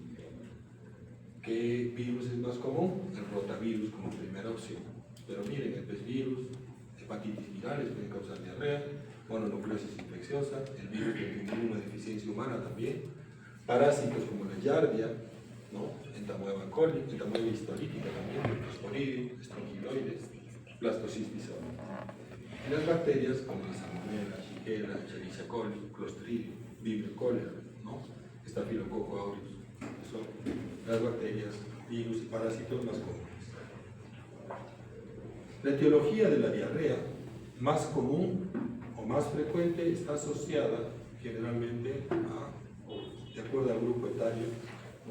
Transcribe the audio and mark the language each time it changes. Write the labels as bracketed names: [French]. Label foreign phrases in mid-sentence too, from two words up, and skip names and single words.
[Spanish] ¿Qué virus es más común? El rotavirus como primera opción. Pero miren, el pesvirus, hepatitis virales pueden causar diarrea, mononucleosis infecciosa, el virus de inmunodeficiencia humana también, parásitos como la giardia, ¿no? Entamoeba coli, entamoeba histolítica también, Leptosporidium, estrongiloides, Blastocistis oris. Y las bacterias como la salmonella, shigella, Escherichia coli, Clostridium, Vibrio cholera, ¿no? Staphylococcus aureus. Son las bacterias, virus y parásitos más comunes. La etiología de la diarrea más común o más frecuente está asociada generalmente de acuerdo al grupo etario, ¿no?